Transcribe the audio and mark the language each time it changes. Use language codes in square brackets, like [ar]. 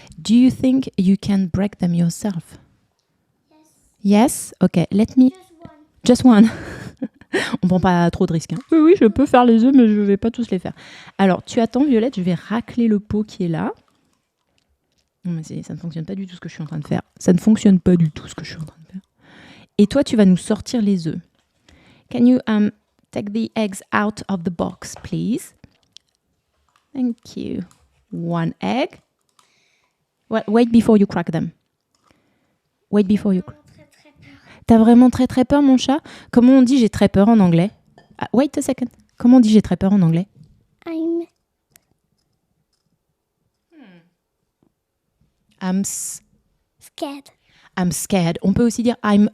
[en] Do you think you can break them yourself? Yes? Okay, let me... Just one. [fr] On prend pas trop de risques. Hein. Oui, je peux faire les œufs, mais je vais pas tous les faire. Alors, tu attends, Violette, je vais racler le pot qui est là. Non, mais ça ne fonctionne pas du tout ce que je suis en train de faire. Ça ne fonctionne pas du tout ce que je suis en train de faire. Et toi, tu vas nous sortir les œufs. [en] Can you take the eggs out of the box, please? Thank you. 1 egg. Wait before you crack them. Wait before you crack. [fr] T'as vraiment très très peur, mon chat? Comment on dit j'ai très peur en anglais? [en] Wait a second. [fr] Comment on dit j'ai très peur en anglais? [en] I'm Scared. I'm scared. [fr] On peut aussi dire I'm